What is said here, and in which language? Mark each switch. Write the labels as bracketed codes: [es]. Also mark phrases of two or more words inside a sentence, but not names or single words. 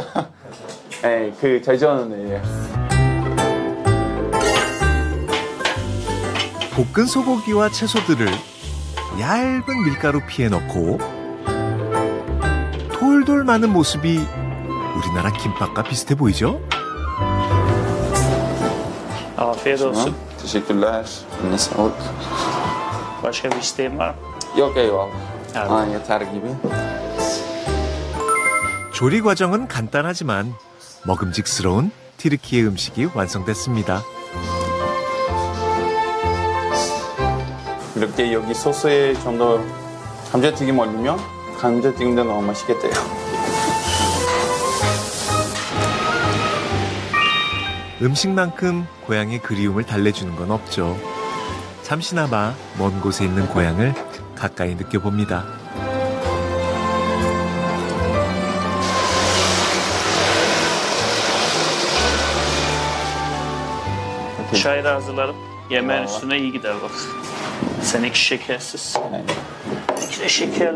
[ko] 네, 그 잘 좋아하는 애예요. 볶은 소고기와 채소들을 얇은 밀가루 피에 넣고 돌돌 마는 모습이 우리나라 김밥과 비슷해 보이죠? [tr] afiyet olsun. Teşekkürler. Eline sağlık. Başka bir isteğin var mı? Yok eyvallah. Evet. 아, yeter gibi. [ko] 조리 과정은 간단하지만 먹음직스러운 튀르키예 음식이 완성됐습니다. 이렇게 여기 소스에 좀 더 감자튀김 올리면 감자튀김도 너무 맛있겠대요. 음식만큼 고향의 그리움을 달래주는 건 없죠. 잠시나마 먼 곳에 있는 고향을 가까이 느껴봅니다. [tr] Çayı da hazırlarım. Yemeğin üstüne iyi gider bak. Seninki şekersiz. İki de şekerli.